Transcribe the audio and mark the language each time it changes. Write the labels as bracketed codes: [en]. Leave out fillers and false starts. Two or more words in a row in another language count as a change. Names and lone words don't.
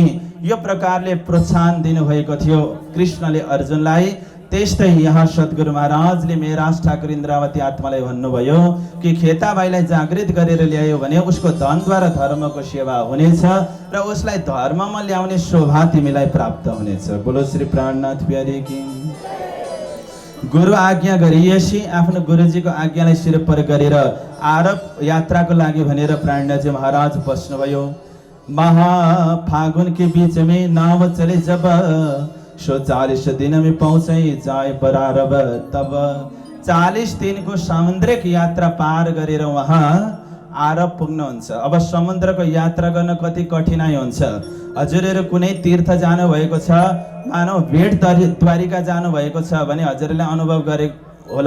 [ne] यो प्रकारले प्रोत्साहन दिनुभएको थियो कृष्णले अर्जुनलाई। त्यस्तै यहाँ सद्गुरु महाराजले मेहराज ठाकुर इन्द्रावती आत्मालाई भन्नुभयो कि खेता भाइलाई जागृत गरेर ल्यायो भने उसको धनद्वारा धर्मको सेवा हुनेछ र उसलाई धर्ममा ल्याउने शोभा तिमीलाई प्राप्त हुनेछ। [hi] बोलो श्री प्राणनाथ प्यारे की। [ne] गुरु आज्ञा गरिएपछि आफ्नो गुरुजीको आज्ञालाई [hi] सिर पर [ne] गरेर आरोप यात्राको लागि भनेर प्राणनाथजी महाराज बस्नुभयो। [hi] महाफागुन के बीच में नाव चले जब, 140 दिन में पहुँचे जाए बरारब तब। [ne] 40 दिनको समुद्रिक यात्रा पार गरेर उहाँ आरब पुग्नुहुन्छ। अब समुद्रको यात्रा गर्न कति कठिनाइ हुन्छ। हजुरहरू कुनै तीर्थ जानु भएको छ, मानव भेट द्वारिका जानु भएको छ भने हजुरले अनुभव गरे होला।